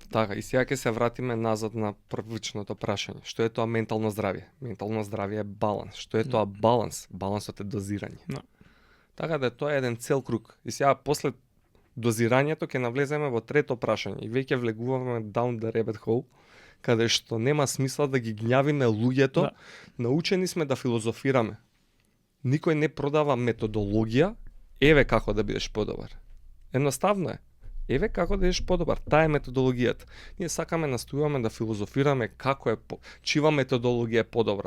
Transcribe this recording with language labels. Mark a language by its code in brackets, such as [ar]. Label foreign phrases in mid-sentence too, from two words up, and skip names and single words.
[mk] Така, и сега ќе се вратиме назад на првичното прашање. Што е тоа ментално здравје? Ментално здравје е баланс. Што е тоа баланс? Балансот е дозирање. No. Така да тоа е еден цел круг. И сега после дозирањето ќе навлеземе во трето прашање и веќе влегуваме [en] down the rabbit hole, [mk] каде што нема смисла да ги гњавиме луѓето. Да. Научени сме да филозофираме. Никој не продава методологија. Еве како да бидеш подобар. Едноставно е. Еве како да бидеш подобар. Таа е методологијата. Ние сакаме настојуваме да филозофираме како е чива методологија е подобра.